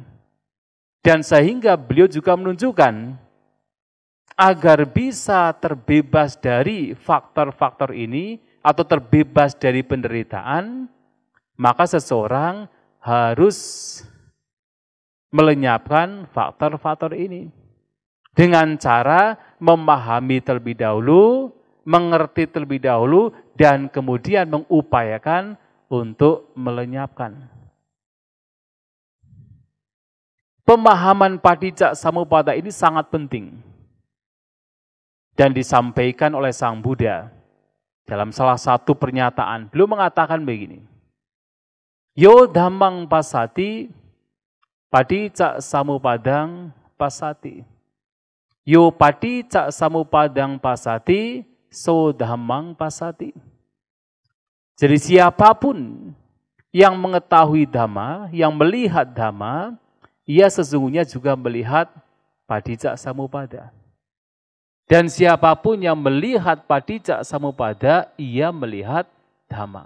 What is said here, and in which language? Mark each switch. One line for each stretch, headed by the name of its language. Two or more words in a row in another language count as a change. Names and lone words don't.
Indonesian: Dan sehingga beliau juga menunjukkan agar bisa terbebas dari faktor-faktor ini atau terbebas dari penderitaan, maka seseorang harus melenyapkan faktor-faktor ini dengan cara memahami terlebih dahulu, mengerti terlebih dahulu, dan kemudian mengupayakan untuk melenyapkan. Pemahaman Paticca Samuppada ini sangat penting dan disampaikan oleh Sang Buddha dalam salah satu pernyataan. Beliau mengatakan begini,
Pali: Yo dhammang pasati, Paticca Samupadang pasati. Yo Paticca Samupadang pasati, so dhammang pasati.
Indonesian: Jadi siapapun yang mengetahui dhamma, yang melihat dhamma, ia sesungguhnya juga melihat Paticca Samuppada. Dan siapapun yang melihat Paticca Samuppada, ia melihat dhamma.